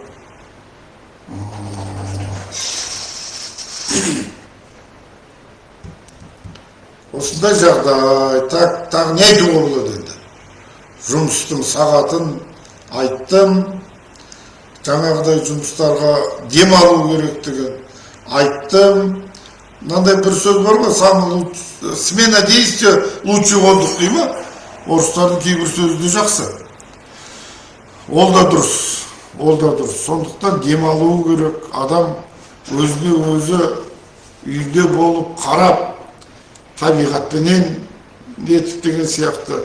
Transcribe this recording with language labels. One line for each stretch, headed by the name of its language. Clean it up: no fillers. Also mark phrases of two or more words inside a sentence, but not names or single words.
Kazakh: Осындай жағдай, тағы не айтуға болады енді? Жұмыстың сағатын айттым, жаңағыдай жұмыстарға дем алу керектігін айттым. Мынандай бір сөз бар ғой,
Russian: смена действия лучший отдых
Kazakh: дей ма? Орыстардың кейбір сөзі де жақсы. Ол да дұрыс, ол да дұрыс. Сондықтан дем алу керек, адам өзіне өзі үйде болып қарап, табиғатпенен нетіп деген сияқты.